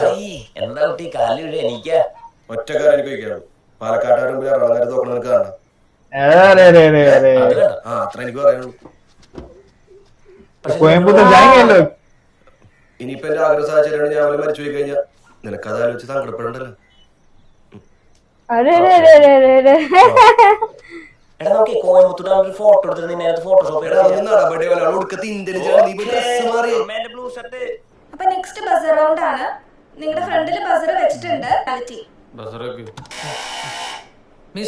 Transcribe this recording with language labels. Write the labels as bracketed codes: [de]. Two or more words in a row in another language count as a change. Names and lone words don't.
[ml] എന്താ കുട്ടി കാലിൽ വീഴ? എനിക്കാ ഒറ്റ കാര്യം എനിക്ക് ചോദിക്കാനുള്ളൂ. പാലക്കാട്ടുകാരും എറണാകുളം നോക്കണം നിനക്ക് കാണാം. അത്ര എനിക്ക് പറയാനുള്ളൂ. ഇനിയിപ്പോ എന്റെ ആഗ്രഹ സാഹചര്യമാണ് ഞാൻ മരിച്ചു പോയി കഴിഞ്ഞാൽ നിനക്കത് ആലോചിച്ച് സങ്കടപ്പെടണ്ടല്ലോ. अरे रे रे रे रे रे എടാ നമുക്ക് കോയമ്പത്തൂർ ഒരു ഫോട്ടോ എടുത്തിട്ട് നിന്നെ ഫോട്ടോഷോപ്പ് എടാ ഒന്ന് നടപടി പോലെ ഒടുക്കത്തെ ഇന്ത്യൻ നീ ഡ്രസ് മാറി. [en] blue shirt. [ml] അപ്പൊ [en] next buzzer round [ml] ആണ്. നിങ്ങളുടെ ഫ്രണ്ടിൽ ബസർ വെച്ചിട്ടുണ്ട്. മിസ്